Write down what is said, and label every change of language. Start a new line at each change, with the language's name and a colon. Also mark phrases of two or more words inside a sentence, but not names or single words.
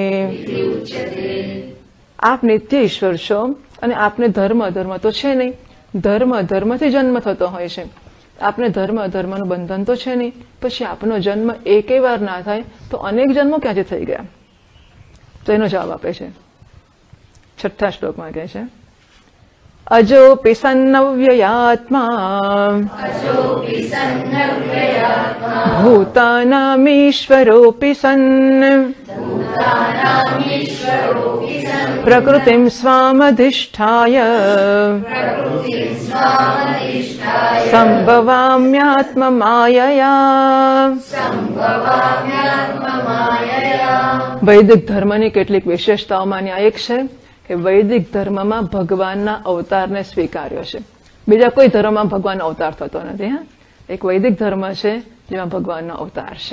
Gujarati: આપ નિત્ય ઈશ્વર છો અને આપને ધર્મ અધર્મ તો છે નહીં. ધર્મ અધર્મથી જન્મ થતો હોય છે. આપને ધર્મ અધર્મનું બંધન તો છે નહીં. પછી આપનો જન્મ એકે વાર ના થાય તો અનેક જન્મો ક્યાંથી થઈ ગયા? તો એનો જવાબ આપે છે 6થા શ્લોકમાં કહે છે
Sanskrit: अजोऽपि सन्नव्ययात्मा भूतानामीश्वरोऽपि सन् प्रकृतिं स्वामधिष्ठाय संभवाम्यात्ममायया।
Gujarati: વૈદિક ધર્મની કેટલીક વિશેષતાઓમાંની આ એક છે કે વૈદિક ધર્મમાં ભગવાનના અવતારને સ્વીકાર્યો છે. બીજા કોઈ ધર્મમાં ભગવાનનો અવતાર થતો નથી. હા, એક વૈદિક ધર્મ છે જેમાં ભગવાનનો અવતાર છે.